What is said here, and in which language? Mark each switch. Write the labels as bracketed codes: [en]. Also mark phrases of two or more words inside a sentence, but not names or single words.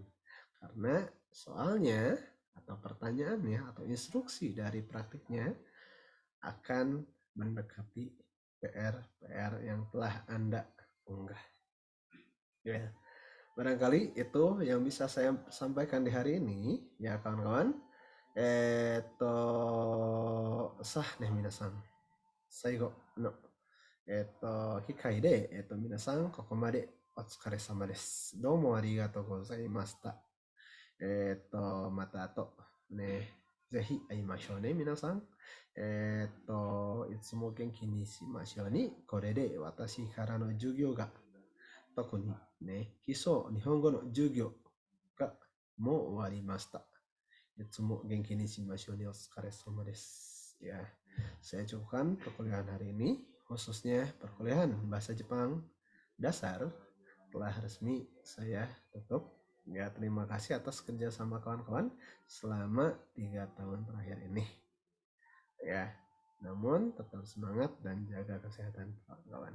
[id] Karena soalnya atau pertanyaannya atau instruksi dari praktiknya akan mendekati PR-PR yang telah Anda unggah. Ya, barangkali itu yang bisa saya sampaikan di hari ini, ya kawan-kawan. Sah nih minasan. [ja] 最後の機会で、皆さん、ここまでお疲れ様です。どうもありがとうございました。また後、ね、ぜひ会いましょうね、皆さん。いつも元気にしましょうに。これで私からの授業が、特にね、基礎日本語の授業がもう終わりました。いつも元気にしましょうね。お疲れ様です。 [id] Ya, saya cukupkan perkuliahan hari ini, khususnya perkuliahan bahasa Jepang dasar telah resmi saya tutup. Ya, terima kasih atas kerjasama kawan-kawan selama 3 tahun terakhir ini. Ya, namun tetap semangat dan jaga kesehatan kawan-kawan.